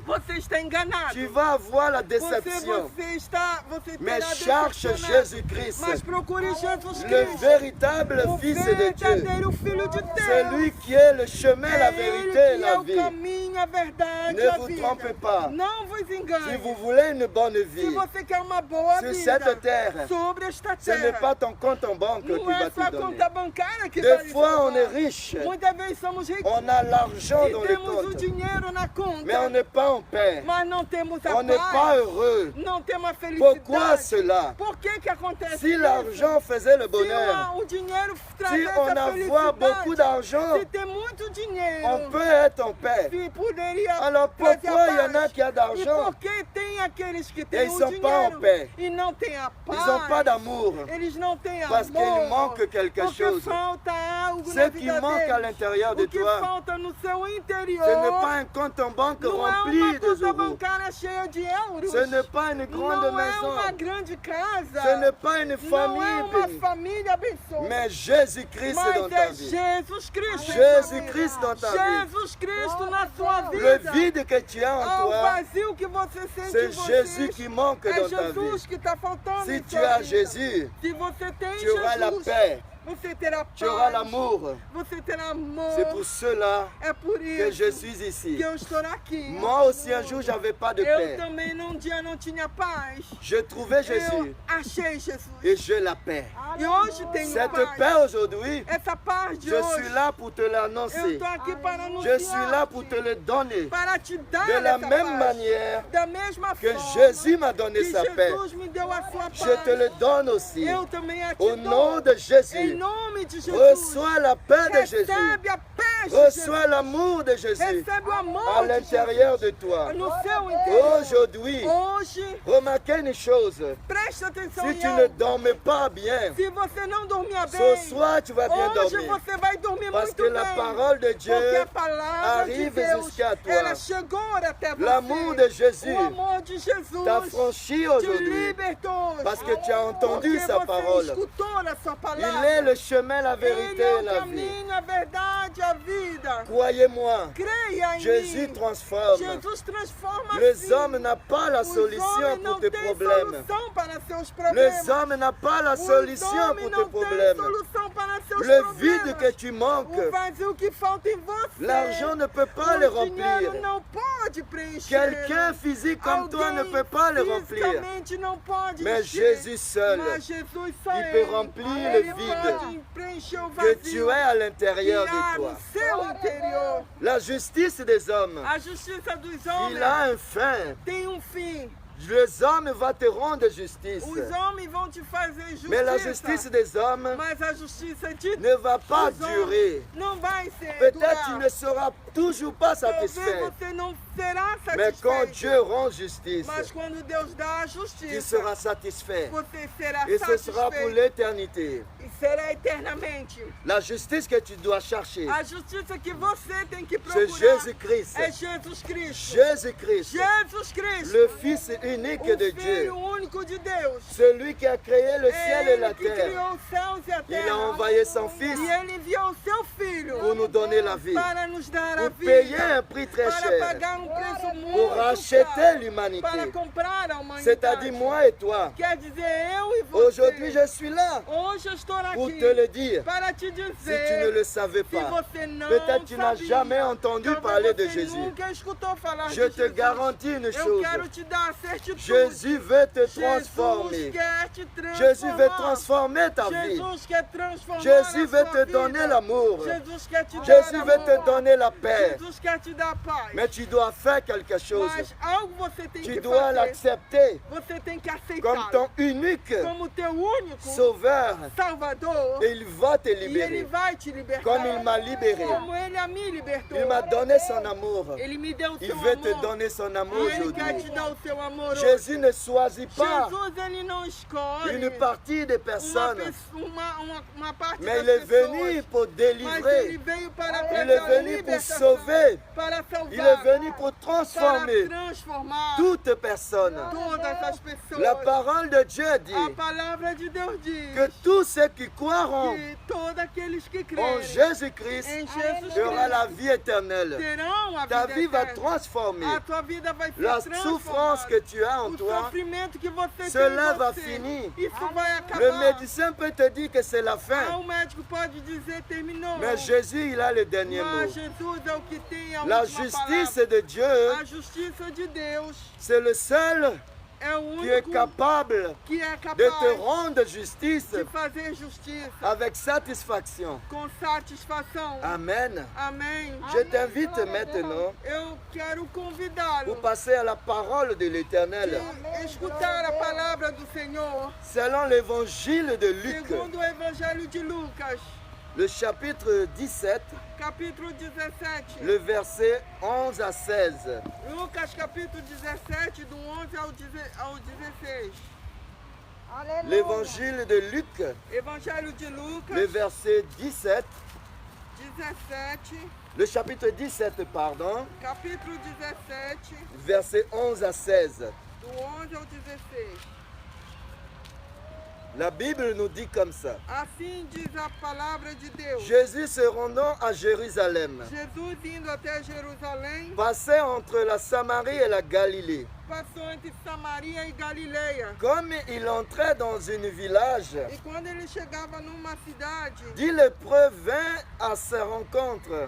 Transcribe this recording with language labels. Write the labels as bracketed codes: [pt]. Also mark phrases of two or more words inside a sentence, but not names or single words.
[pt] você está enganado. [fr] Tu vas avoir la [pt] Você [fr] déception. [pt] terá [fr] Mais cherche [pt] decepcionado. [fr] Jésus-Christ, [pt] Mas procure Jesus [fr] le [pt] Cristo, [fr] véritable [pt] o [fr] Fils de Dieu. [pt] verdadeiro Filho de Deus. [fr] C'est lui qui est le chemin, la [pt] É [fr] vérité [pt] ele [fr] et [pt] que [fr] la [pt] é o [fr] vie. [pt] caminho, a verdade [fr] Ne [pt] e a [fr] vous [pt] vida. [fr] trompez pas. [pt] Não vos engane. [fr] Si vous voulez une bonne [pt] Se [fr] vie [pt] você quer uma boa [fr] sur [pt] vida [fr] cette terre, [pt] sobre esta [fr] ce n'est [pt] terra, [fr] pas ton compte en banque qui [pt] não [fr] va [pt] é sua [fr] te donner. [pt] conta bancária que vai [fr] Des [pt] lhe [fr] fois, on est [pt] salvar. [fr] riche, [pt] Muitas vezes somos ricos [fr] on a l'argent [pt] e [fr] dans les [pt] temos o [fr] comptes, [pt] dinheiro na conta, [fr] mais on n'est pas en paix. [pt] mas não temos a [fr] On n'est pas [pt] paz, [fr] heureux. [pt] não temos a felicidade. [fr] Pourquoi cela? [pt] Por que acontece [fr] Si [pt] isso? [fr] l'argent faisait le [pt] Se [fr] bonheur, [pt] o dinheiro [fr] si [pt] traz [fr] on [pt] essa [fr] a beaucoup [pt] felicidade, [fr] d'argent, [pt] se tem muito dinheiro, [fr] on peut être en paix. [pt] se poderia [fr] Alors [pt] trazer [fr] pourquoi [pt] a [fr] il y en a [pt] paz. [fr] qui ont [pt] E [fr] d'argent, [pt] por que tem aqueles que [fr] Et [pt] têm [fr] ils [pt] o [fr] sont pas en [pt] dinheiro [fr] paix. [pt] e não têm a paz? [fr] ils n'ont pas d'amour? [pt] Eles não têm [fr] Parce [pt] amor. [fr] qu'il manque quelque [pt] Porque [fr] chose. [pt] falta algo na [fr] Ce qui [pt] vida [fr] manque à [pt] deles. [fr] l'intérieur de [pt] O que [fr] toi, [pt] falta no seu interior [fr] ce n'est pas un compte en banque [pt] não é [fr] rempli [pt] uma [fr] de [pt] conta [fr] euros. [pt] bancária cheia de euros. [fr] Ce n'est pas une grande [pt] não é uma [fr] maison. [pt] grande casa. [fr] Ce n'est pas une [pt] não é [fr] famille [pt] uma [fr] bénie. [pt] família abençoada. [fr] Mais Jésus-Christ [pt] Mas [fr] dans ta [pt] é [fr] vie. [pt] Jesus Cristo. [fr] Jésus-Christ dans ta vie. [pt] Jesus Cristo na sua [fr] Le [pt] vida. [fr] vide que tu as en [pt] Ao [fr] toi, [pt] vazio que você sente [fr] c'est [pt] em você. [fr] Jésus qui manque [pt] É [fr] dans ta [pt] Jesus [fr] vie. [pt] que está faltando [fr] Si [pt] em [fr] tu [pt] sua [fr] as [pt] vida. [fr] Jésus, [pt] Se você tem [fr] tu auras la [pt] Jesus, [fr] paix, [pt] você terá [fr] tu auras [pt] paz. [fr] l'amour. [pt] Você terá amor. [fr] C'est pour cela [pt] É por [fr] que [pt] isso [fr] je suis ici. [pt] que eu estou aqui. [fr] Moi aussi un jour j'avais pas de [pt] Eu [fr] paix. [pt] também num dia não tinha paz. [fr] Je trouvais [pt] Eu [fr] Jésus [pt] achei Jesus. [fr] et j'ai la paix. [pt] E hoje tenho [fr] Cette [pt] paz. [fr] paix aujourd'hui, [pt] Essa paz de [fr] je [pt] hoje. [fr] suis là pour te [pt] Eu [fr] l'annoncer. [pt] estou aqui para anunciar. [fr] Je suis là pour te le donner. [pt] Para te dar [fr] De la [pt] essa [fr] même [pt] paz. [fr] manière [pt] Da mesma [fr] que [pt] forma [fr] Jésus m'a donné [pt] que [fr] sa paix, [pt] Jesus me deu a sua paz. [fr] je te le donne aussi. [pt] Eu também a te [fr] Au [pt] dou. [fr] nom de [pt] Em [fr] Jésus, [pt] nome de Jesus. [fr] reçois la paix de Jésus. [pt] Recebe a paz de [fr] Reçois l'amour de [pt] Jesus. [fr] Jésus [pt] Recebe o amor [fr] à [pt] de [fr] l'intérieur de toi. [pt] Jesus no seu interior. [fr] Aujourd'hui, [pt] Hoje, [fr] remarquez une chose. [pt] preste atenção [fr] Si [pt] em [fr] tu [pt] algo. [fr] ne dormais pas bien, [pt] Se você não dormia bem, [fr] ce soir tu vas bien [pt] hoje [fr] dormir. [pt] você vai dormir [fr] Parce [pt] muito [fr] que [pt] bem. [fr] la parole de Dieu [pt] Porque a palavra de [fr] arrive [pt] Deus, [fr] jusqu'à toi. [pt] ela chegou até você. [fr] L'amour de Jésus [pt] O amor de Jesus [fr] t'a franchi [pt] te [fr] aujourd'hui [pt] libertou. [fr] parce que tu as entendu [pt] Porque [fr] sa [pt] você [fr] parole. [pt] escutou a sua [fr] Il [pt] palavra. [fr] est le chemin, la [pt] Ele [fr] vérité [pt] é [fr] et [pt] o [fr] la vie. [pt] caminho, a verdade, a vida. [fr] Croyez-moi, [pt] Creia em [fr] Jésus [pt] mim. [fr] transforme. [pt] Jesus transforma [fr] Les [pt] assim. [fr] hommes n'ont pas la [pt] Os [fr] solution [pt] homens [fr] pour [pt] não [fr] tes [pt] têm [fr] problèmes. [pt] solução para seus problemas. [fr] Les hommes n'ont pas la [pt] Os [fr] solution [pt] homens [fr] pour [pt] não [fr] tes [pt] têm [fr] problèmes. [pt] solução para seus [fr] Le [pt] problemas. [fr] vide que tu manques, [pt] O vazio que falta em você. [fr] l'argent ne peut pas le [pt] O dinheiro [fr] remplir. [pt] não pode preencher. [fr] Quelqu'un physique comme toi ne peut pas le remplir. [pt] Fisicamente não pode [fr] Mais [pt] encher. [fr] Jésus seul, [pt] Mas Jesus só [fr] il [pt] ele, [fr] peut remplir le [pt] ele [fr] vide [pt] pode preencher o [fr] que [pt] vazio [fr] tu es à l'intérieur [pt] que há [fr] de toi. [pt] no seu interior. [fr] La justice des hommes, [pt] A justiça dos [fr] il [pt] homens [fr] a un fin. [pt] tem fim. [fr] Les hommes vont te rendre justice. [pt] Os homens vão te fazer justiça. [fr] Mais la justice des hommes [pt] Mas a justiça de [fr] ne va pas [pt] dos homens [fr] durer. [pt] não vai ser [fr] Peut-être [pt] durar. [fr] tu ne seras toujours pas [pt] Talvez [fr] satisfait. [pt] você não será [fr] Mais quand [pt] satisfeito. [fr] Dieu rend justice, [pt] Mas quando Deus dá a [fr] tu [pt] justiça, [fr] seras satisfait. [pt] você será [fr] Et ce sera pour [pt] satisfeito [fr] l'éternité. [pt] e será eternamente. [fr] La justice que tu dois chercher, [pt] A justiça que você tem que [fr] c'est [pt] procurar [fr] Jésus-Christ. [pt] é Jesus Cristo. [fr] Jésus-Christ, [pt] Jesus Cristo, [fr] le Fils unique [pt] o [fr] de Dieu. [pt] Filho único de Deus. [fr] Celui qui a créé le ciel [pt] É [fr] et la [pt] Ele que [fr] terre. [pt] criou os céus e a [fr] Il a [pt] terra. [fr] envoyé son Fils [pt] E Ele enviou o seu Filho [fr] pour nous donner la vie, [pt] para nos dar a [fr] pour payer [pt] vida, [fr] un prix très [pt] para [fr] cher, [pt] pagar um preço muito [fr] pour racheter [pt] caro, para [fr] l'humanité. [pt] comprar a humanidade. [fr] C'est-à-dire moi et toi. [pt] Quer dizer, eu e você. [fr] Aujourd'hui, je suis là [pt] Hoje eu estou [fr] pour [pt] aqui [fr] te le dire. [pt] para te [fr] Si tu ne [pt] dizer, [fr] le savais [pt] se [fr] pas, [pt] você não [fr] peut-être tu n'as [pt] sabia, [fr] jamais entendu [pt] talvez [fr] parler de [pt] você [fr] Jésus. [pt] nunca escutou falar [fr] Je [pt] de [fr] te [pt] Jesus. [fr] garantis une [pt] Eu [fr] chose. [pt] quero te dar a certitude. [fr] Jésus veut te [pt] Jesus [fr] transformer. [pt] quer te [fr] Jésus veut [pt] transformar. [fr] transformer ta vie. [pt] Jesus quer transformar [fr] Jésus [pt] a [fr] veut [pt] sua [fr] te [pt] vida. [fr] donner l'amour. [pt] Jesus quer te dar [fr] Jésus veut [pt] amor. [fr] te donner la paix. [pt] Jesus quer te dar paz. [fr] Mais tu dois faire quelque chose. [pt] Mas algo você tem [fr] Tu [pt] que [fr] dois [pt] fazer. [fr] l'accepter [pt] Você tem que [fr] comme [pt] aceitar [fr] ton unique [pt] como teu único [fr] sauveur. [pt] Salvador. [fr] Et il va te [pt] E Ele [fr] libérer. [pt] vai te libertar. [fr] Comme il m'a libéré. [pt] Como Ele a me libertou. [fr] Il m'a donné son amour. [pt] Ele me deu o [fr] Il [pt] seu [fr] veut te [pt] amor. [fr] donner son amour [pt] E Ele quer [fr] aujourd'hui. [pt] te dar o seu amor hoje. [fr] Jésus ne choisit pas [pt] Jesus, Ele não escolhe [fr] une partie des [pt] uma, [fr] personnes, [pt] uma parte [fr] mais [pt] das [fr] il est [pt] pessoas. [fr] venu pour [pt] Mas Ele [fr] délivrer. [pt] veio para [fr] Il est [pt] trazer a [fr] venu pour [pt] libertação, [fr] sauver. [pt] para salvar, [fr] Il est venu pour [pt] para [fr] transformer [pt] transformar [fr] toute personne. [pt] todas as pessoas. [fr] La parole de Dieu [pt] A [fr] dit [pt] palavra de Deus diz [fr] que tous ceux qui croiront [pt] que todos aqueles que [fr] en [pt] creem [fr] Jésus-Christ [pt] em Jesus [fr] aura la [pt] Cristo [fr] vie éternelle. [pt] terão a [fr] Ta [pt] vida [fr] vie va [pt] eterna. [fr] transformer. [pt] A tua vida vai ser [fr] La [pt] transformada. [fr] souffrance que tu as en [pt] O [fr] toi, [pt] sofrimento que você [fr] cela [pt] tem em [fr] va [pt] você, [fr] finir. [pt] isso vai acabar. [fr] le médecin peut te dire que c'est la [pt] Ah, [fr] fin. [pt] o médico pode dizer terminou. [fr] Mais Jésus, il a le dernier [pt] Mas [fr] mot. [pt] Jesus é o que tem a [fr] La [pt] última [fr] justice [pt] palavra. [fr] de Dieu, [pt] A justiça de Deus [fr] c'est le seul [pt] é o [fr] qui est [pt] único [fr] capable [pt] que é [fr] de [pt] capaz [fr] te rendre justice [pt] de fazer justiça [fr] avec satisfaction. [pt] com satisfação. [fr] Amen. [pt] Amém. [fr] Je t'invite maintenant [pt] Eu quero convidá-lo [fr] pour passer à la parole de l'Éternel. [pt] de escutar a palavra do Senhor [fr] Selon l'évangile de Luc, [pt] segundo o Evangelho de Lucas, [fr] le chapitre 17, [pt] capítulo 17. [fr] le verset 11 à 16. [pt] Lucas, capítulo 17, do 11 ao 16. Aleluia. [fr] L'évangile de Luc, [pt] Evangelho de Lucas, [fr] le verset 17, [pt] 17, [fr] le chapitre 17, pardon, [pt] capítulo 17, [fr] verset 11 à 16. [pt] do 11 ao 16. [fr] La Bible nous dit comme ça. [pt] Assim diz a palavra de Deus. [fr] Jésus se rendant à Jérusalem, [pt] Jesus indo até Jerusalém, [fr] passait entre la Samarie et la Galilée. [pt] passou entre Samaria e Galileia. [fr] Comme il entrait dans un village, [pt] E quando ele chegava numa cidade, [fr] 10 lépreux vinrent à sa rencontre,